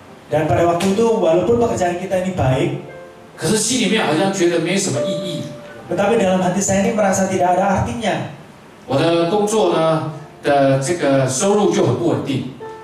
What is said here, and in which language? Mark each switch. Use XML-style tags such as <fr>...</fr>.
<id>Dan pada waktu itu walaupun pekerjaan kita ini baik,</id> <zh>可是心里面好像觉得没什么意义。</zh> <id>tetapi dalam hati saya ini merasa tidak ada artinya.</id> <zh>我的工作呢的这个收入就很不稳定，</zh>